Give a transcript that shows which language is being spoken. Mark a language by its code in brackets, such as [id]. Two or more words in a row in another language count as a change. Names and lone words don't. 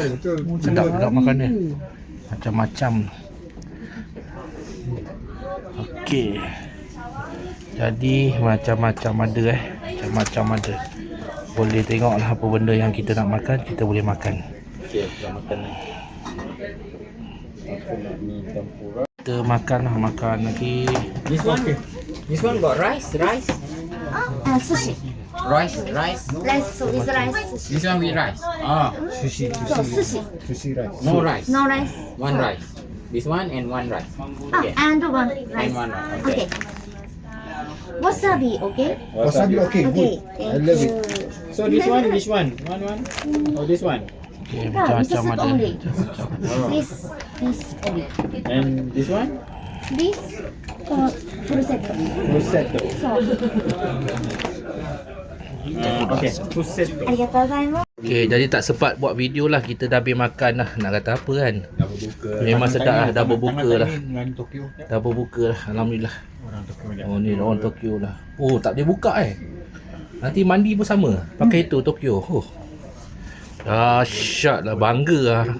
[ms] Sedap juga makan dia. Macam-macam. Okey. Jadi macam-macam ada Macam-macam ada. Boleh tengok lah apa benda yang kita nak makan, kita boleh makan. Okey, kita makan ni. Aku nak mi tempura. Kita makan lah, makan lagi. [en] This one got rice. Sushi. Rice. Rice, so with rice. Sushi. This one with rice. Sushi. So, sushi. Sushi rice. No rice. No rice. One rice. This one and one rice. Okay. And one rice. And one rice. Okay. Wasabi, okay? Wasabi okay, good. I love it. So this one, which one? One? Or this one? Okay, Yeah, [ms] macam-macam [en] this is [ms] ada. [en] only. [ms] Macam-macam. [en] This only. And this one? This prosecco. Prosecco. So, Okay. Prosecco. [ja] ありがとうございます。 [ms] Okay, jadi tak sempat buat video lah. Kita dah habis makan lah. Nak kata apa kan? Dah berbuka. Memang sedap lah. Dah berbuka lah. Dengan Tokyo. Dah berbuka lah. Alhamdulillah. Orang Tokyo dia. Oh, ni orang Tokyo lah. Oh, tak boleh buka Nanti mandi pun sama. Pakai itu Tokyo. Oh. Dahsyat lah. Bangga lah.